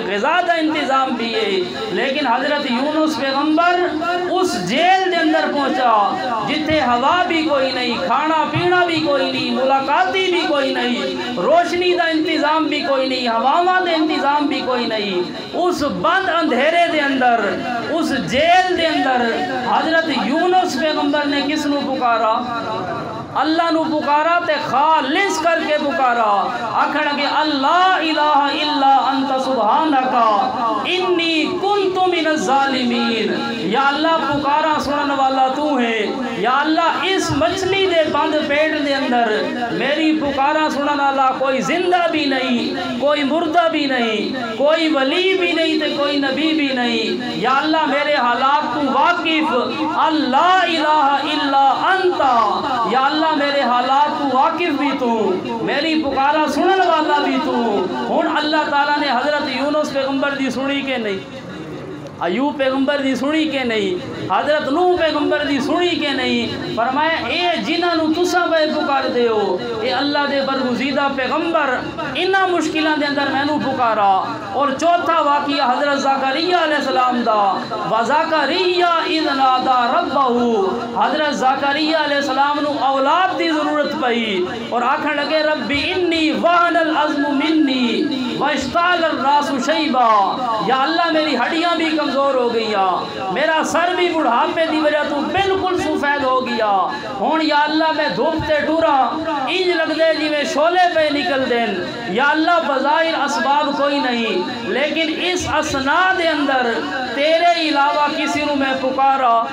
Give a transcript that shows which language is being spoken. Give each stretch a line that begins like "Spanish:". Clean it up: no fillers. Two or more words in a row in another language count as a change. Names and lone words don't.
Punjabi: غذا دا انتظام بھی ہے، لیکن حضرت یونس پیغمبر اس جیل دے اندر پہنچا جتھے ہوا بھی کوئی نہیں، کھانا پینا بھی کوئی نہیں، ملاقاتی بھی کوئی نہیں، روشنی دا انتظام بھی کوئی نہیں، ہواواں دے انتظام بھی کوئی نہیں، اس بند اندھیرے دے اندر، اس جیل دے اندر حضرت یونس پیغمبر نے کس نو پکارا؟ اللہ نو پکارا تے خالص کر کے پکارا، آکھن کہ
Arabic: اللہ الہ الا انت سبحانک انی کنت من الظالمین،
Punjabi: یا اللہ پکارا سنن والا تو ہے، یا اللہ اس مچھلی دے بند پیٹ دے اندر میری پکارا سنن والا کوئی زندہ بھی نہیں، کوئی مردہ بھی نہیں، کوئی ولی بھی نہیں تے کوئی نبی بھی نہیں، یا اللہ میرے حالات تو واقف،
Arabic: اللہ الہ الا انتا،
Punjabi: یا اللہ میرے حالات تو واقف بھی تو، میری پکارا سنن والا بھی تو۔ ہن اللہ تعالیٰ نے حضرت یونس پیغمبر دی سنی کہ نہیں، ایوب پیغمبر دی سنی کہ نہیں، حضرت نوح پیغمبر دی سنی کہ نہیں، فرمایا اے جنہاں نو تساں بے پکار دے ہو، اے اللہ دے برگزیدہ پیغمبر انہاں مشکلاں دے اندر مینوں پکارا۔ اور چوتھا واقعہ حضرت زکریا علیہ السلام دا،
Arabic: وزکریا اذ نادى ربہ،
Punjabi: حضرت زکریا علیہ السلام نو اولاد دی ضرورت پئی اور آکھن لگے
Arabic: رب انی وہن العظم منی واشتعل الراس شیبا،
Punjabi: یا اللہ میری ہڈیاں بھی کمزور ہو گیا، میرا سر بھی بڑھاپے دی وجہ تو بالکل سفید ہو گیا، ہون یا اللہ میں دھوپ تے ٹورا انج لگ دے جی میں شولے پہ نکل دین، یا اللہ بظاہر اسباب کوئی نہیں لیکن اس اسنا دے اندر تیرے علاوہ کسی نو میں پکارا۔